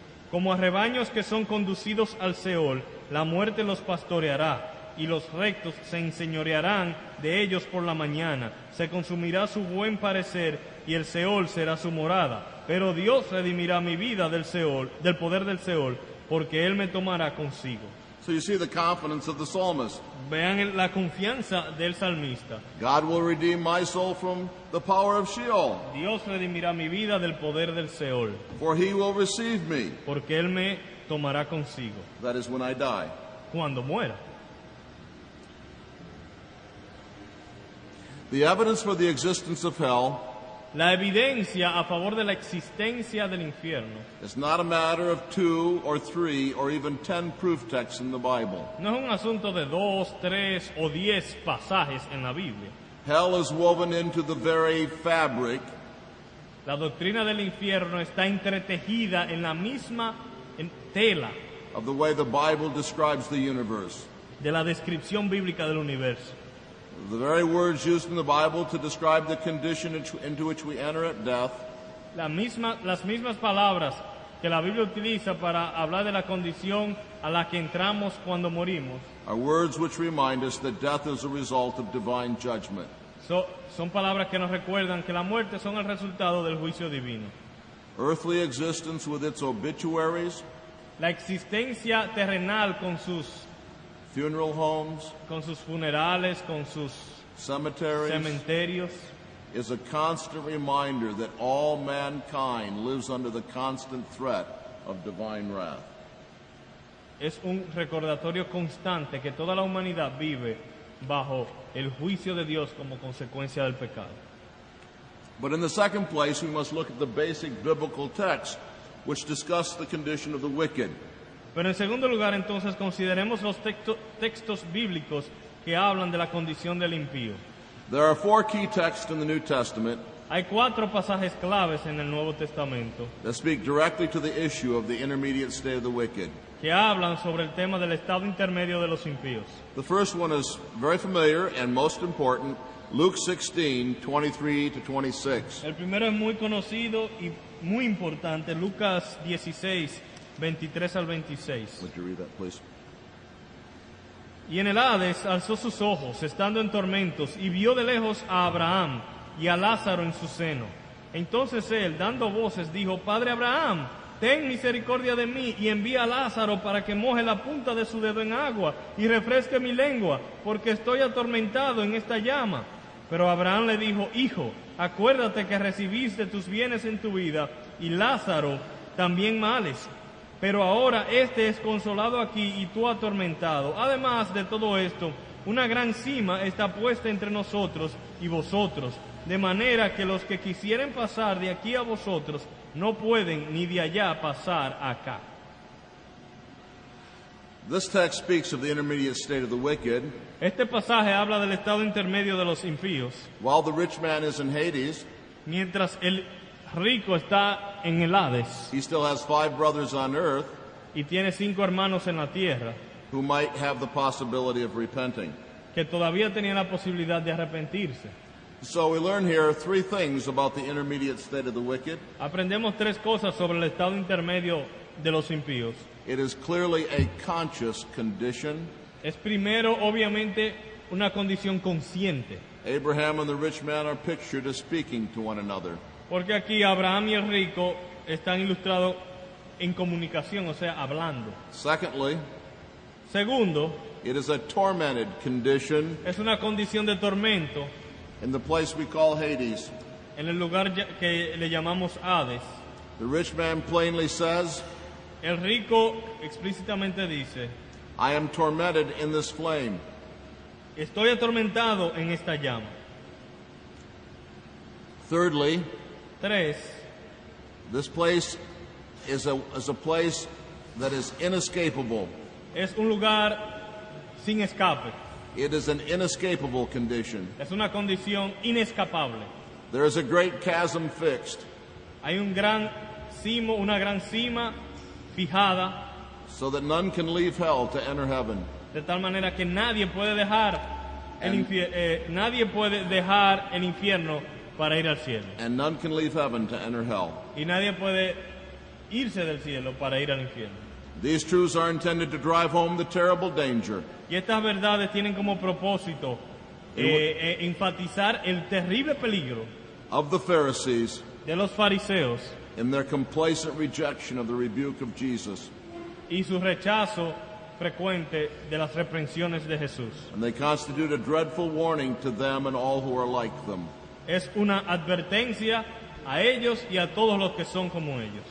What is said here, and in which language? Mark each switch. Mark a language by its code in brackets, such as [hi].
[es] Como a rebaños que son conducidos al Seol, la muerte los pastoreará, y los rectos se enseñorearán de ellos por la mañana. Se consumirá su buen parecer, y el Seol será su morada. Pero Dios redimirá mi vida del Seol, del poder del Seol, porque Él me tomará consigo. [en] So you see the confidence of the psalmist. [es] Vean la confianza del salmista. [en] God will redeem my soul from the power of Sheol, [es] Dios redimirá mi vida del poder del Seol, [en] for he will receive me. [es] porque Él me tomará consigo [en] That is when I die. [es] cuando muera. [en] The evidence for the existence of hell [es] La evidencia a favor de la existencia del infierno [en] is not a matter of 2 or 3 or even 10 proof texts in the Bible. [es] no es un asunto de 2, 3 o 10 pasajes en la Biblia. [en] Hell is woven into the very fabric [es] La doctrina del infierno está entretejida en la misma tela [en] of the way the Bible describes the universe. [es] de la descripción bíblica del universo. [en] The very words used in the Bible to describe the condition into which we enter at death [es] Las mismas palabras que la Biblia utiliza para hablar de la condición a la que entramos cuando morimos [en] are words which remind us that death is a result of divine judgment. [es] son palabras que nos recuerdan que la muerte son el resultado del juicio divino. [en] Earthly existence with its obituaries, [es] La existencia terrenal con sus [en] funeral homes, [es] funerales, con sus [en] cemeteries, [es] cementerios, [en] is a constant reminder that all mankind lives under the constant threat of divine wrath. [es] es un recordatorio constante que toda la humanidad vive bajo el juicio de Dios como consecuencia del pecado. [en] But in the second place, we must look at the basic biblical texts which discuss the condition of the wicked. [es] Pero en segundo lugar, entonces, consideremos los textos bíblicos que hablan de la condición del impío. [en] There are 4 key texts in the New Testament [es] Hay 4 pasajes claves en el Nuevo Testamento [en] that speak directly to the issue of the intermediate state of the wicked. [es] que hablan sobre el tema del estado intermedio de los impíos. [en] The first one is very familiar and most important, Luke 16, 23 to 26. [es] El primero es muy conocido y muy importante, Lucas 16, 23 al 26. [en] Would you read that, please? [es] Y en el Hades alzó sus ojos, estando en tormentos, y vio de lejos a Abraham y a Lázaro en su seno. Entonces él, dando voces, dijo: Padre Abraham, ten misericordia de mí, y envía a Lázaro para que moje la punta de su dedo en agua y refresque mi lengua, porque estoy atormentado en esta llama. Pero Abraham le dijo: Hijo, acuérdate que recibiste tus bienes en tu vida, y Lázaro también males. Pero ahora este es consolado aquí y tú atormentado. Además de todo esto, una gran cima está puesta entre nosotros y vosotros, de manera que los que quisieren pasar de aquí a vosotros no pueden, ni de allá pasar acá. [en] This text speaks of the intermediate state of the wicked. [es] Este pasaje habla del estado intermedio de los impíos. [en] While the rich man is in Hades, [es] Mientras el rico está en el Hades [en] he still has 5 brothers on earth [es] y tiene 5 hermanos en la tierra [en] who might have the possibility of repenting. [es] que todavía tenían la posibilidad de arrepentirse. [en] So we learn here 3 things about the intermediate state of the wicked. [es] Aprendemos 3 cosas sobre el estado intermedio de los impíos. [en] It is clearly a conscious condition. [es] Es primero, obviamente, una condición consciente. [en] Abraham and the rich man are pictured as speaking to one another. [es] Porque aquí Abraham y el rico están ilustrados en comunicación, o sea, hablando. [en] Secondly, [es] Segundo, [en] it is a tormented condition [es] es una condición de tormento [en] in the place we call Hades. [es] en el lugar que le llamamos Hades. [en] The rich man plainly says, [es] El rico explícitamente dice, [en] I am tormented in this flame. [es] estoy atormentado en esta llama. [en] Thirdly, [es] 3. [en] this place is a place that is inescapable. [es] Es un lugar sin escape. [en] It is an inescapable condition. [es] Es una condición inescapable. [en] There is a great chasm fixed, [es] Hay un gran cimo, una gran cima fijada, [en] so that none can leave hell to enter heaven. [es] de tal manera que nadie puede dejar nadie puede dejar el infierno para ir al cielo. [en] And none can leave heaven to enter hell. [es] Y nadie puede irse del cielo para ir al infierno. [en] These truths are intended to drive home the terrible danger [es] Y estas verdades tienen como propósito enfatizar el terrible peligro [en] of the Pharisees [es] de los fariseos [en] in their complacent rejection of the rebuke of Jesus. [es] y su rechazo frecuente de las reprensiones de Jesús. [en] And they constitute a dreadful warning to them and all who are like them. [es] Es una advertencia a ellos y a todos los que son como ellos.